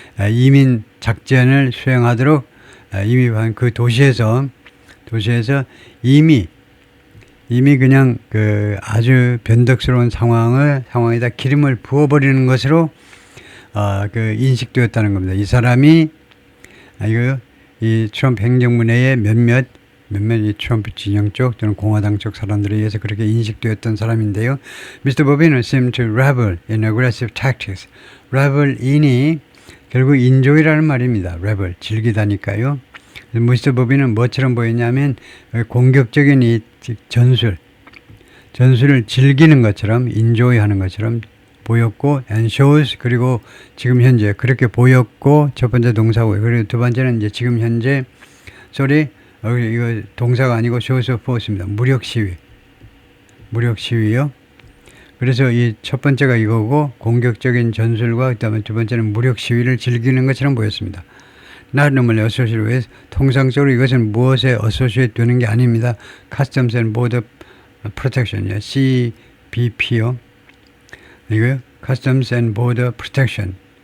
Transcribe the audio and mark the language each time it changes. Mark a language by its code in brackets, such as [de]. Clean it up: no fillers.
[ko] 이민 작전을 수행하도록 이미 그 도시에서 이미 그냥 그 아주 변덕스러운 상황에다 기름을 부어버리는 것으로 그 인식되었다는 겁니다. 이 사람이 이 트럼프 행정부 내에 몇몇 이 트럼프 진영 쪽 또는 공화당 쪽 사람들에 의해서 그렇게 인식되었던 사람인데요. [en] Mr. Bobino seemed to revel in aggressive tactics. [ko] revel인이 결국 enjoy라는 말입니다. revel, 즐기다니까요. [en] Mr. [ko] Bobino는 뭐처럼 보였냐면 공격적인 이 전술을 즐기는 것처럼 enjoy하는 것처럼 보였고 [en] and shows, [ko] 그리고 지금 현재 그렇게 보였고, 첫 번째 동사고, 그리고 두 번째는 이제 지금 현재 이거 동사가 아니고 [en] shows of force [ko] 입니다. 무력 시위요. 그래서 이 첫 번째가 이거고 공격적인 전술과 그다음에 두 번째는 무력 시위를 즐기는 것처럼 보였습니다. [en] Not normally associated with, [ko] 통상적으로 이것은 무엇에 associate 되는 게 아닙니다. [en] Customs and Border Protection, CBP요. [ko] 이거요. [en] Customs and Border Protection.